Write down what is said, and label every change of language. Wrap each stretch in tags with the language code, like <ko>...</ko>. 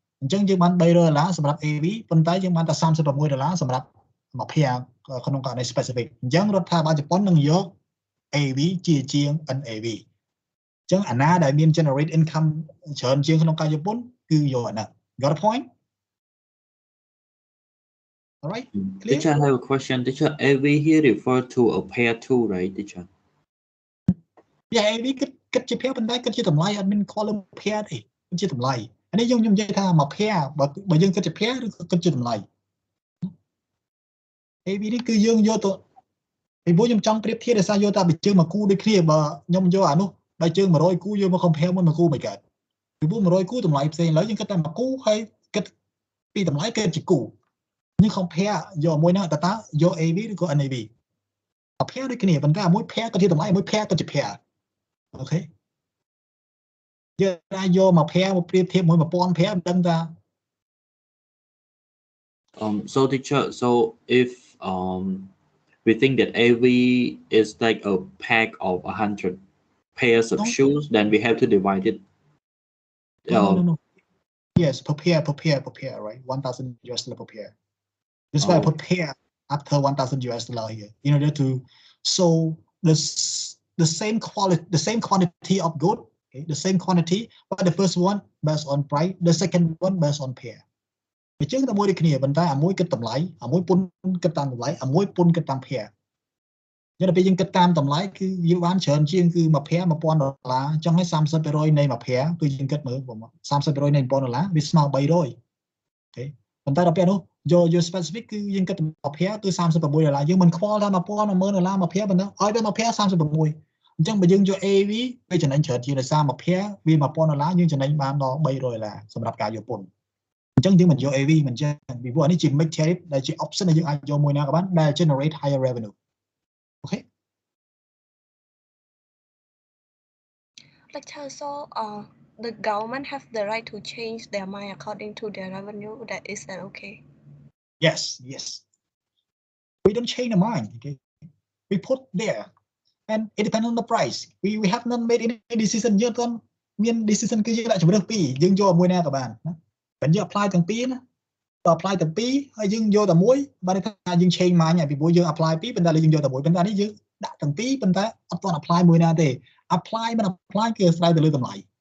<km>អញ្ចឹងយើងបាន$300សម្រាប់ AV ប៉ុន្តែយើងបានតែ$36សម្រាប់មួយ pair ក្នុងករណី specific អញ្ចឹងរដ្ឋាភិបាលជប៉ុននឹងយក AV ជាជាង NAV អញ្ចឹងអាណាដែលមាន generate income ច្រើនជាងក្នុងការជប៉ុនគឺយកអាហ្នឹង</km> <en>Got a point? All right? Clear? Teacher, I have a question. Teacher, AV here refer to a pair too, right, teacher?</en> <km>Yeah, AV គិតជា pair ប៉ុន្តែគិតជាតម្លៃអត់មាន column pair ទេគិតជាតម្លៃអានេះខ្ញុំនិយាយថាមួយ pair បើយើងគិតជា pair ឬគិតជាតម្លៃ AV នេះគឺយើងយកទៅពីព្រោះខ្ញុំចង់ប្រៀបធៀបដោយសារយកតែបញ្ជើងមួយគូដូចគ្នាបើខ្ញុំយកអានោះបើជើង100គូយកមក compare មួយគូមិនកើតពីព្រោះ100គូតម្លៃផ្សេងឡើយយើងគិតតែមួយគូហើយគិតពីតម្លៃគិតជាគូយើង compare យកមួយហ្នឹងតើយក AV ឬក៏ NAV អា pair ដូចគ្នាប៉ុន្តែមួយ pair ក៏ជាតម្លៃមួយ pair ក៏ជា pair អូខេយើងអាចយកមក pair មកប្រៀបធៀបមួយ1000 pair មិនដឹងថា</km> <en>So teacher, so if we think that AV is like a pack of 100 pairs of shoes, then we have to divide it. No. Yes, per pair, right? $1,000 per pair. That's why I put pair after $1,000 here in order to show the same quantity of good, okay? The same quantity, but the first one based on price, the second one based on pair.</en> <km>អញ្ចឹងតែមួយដូចគ្នាប៉ុន្តែអាមួយគិតតម្លៃអាមួយពុនគិតតាមតម្លៃអាមួយពុនគិតតាម pair អញ្ចឹងដល់ពេលយើងគិតតាមតម្លៃគឺយើងបានច្រើនជាងគឺមួយ pair $1000 អញ្ចឹងហើយ 30% នៃមួយ pair គឺយើងគិតមើល30% នៃ$1000វាស្មើ300អូ ខេប៉ុន្តែដល់ពេលនោះយក specific គឺយើងគិតមួយ pair គឺ$36យើងមិនខ្វល់ថា$1000 $10000មួយ pair ប៉ុណ្ណឹងឲ្យតែមួយ pair 36អញ្ចឹងបើយើងយក AV វាចំណេញច្រើនជាងដោយសារមួយ pair វា$1000យើងចំណេញបានដល់$300សម្រាប់ការយកពុនអញ្ចឹងយើងមិនយក AV មិនចឹងពីព្រោះអានេះជា mix tariff ដែលជា option ដែលយើងអាចយកមួយណាក៏បានដែល</km> <en>generate higher revenue. Okay? Lecture, so the government have the right to change their mind according to their revenue. That is that okay? Yes. We don't change the mind. Okay? We put there, and it depends on the price. We have not made any decision</en> <km>យើងអត់មាន decision គឺយើងដាក់ជំរើសពីរយើងយកមួយណាក៏បានណាបើយើង apply ទាំងពីរណាបើ apply ទាំងពីរហើយយើងយកតែមួយបានថាយើង change mind ពីព្រោះយើង apply ពីរប៉ុន្តែយើងយកតែមួយប៉ុន្តែនេះយើងដាក់ទាំងពីរប៉ុន្តែអត់ទាន់ apply មួយណាទេ apply មិន apply គឺស្រាវទៅលើតម្លៃ</km>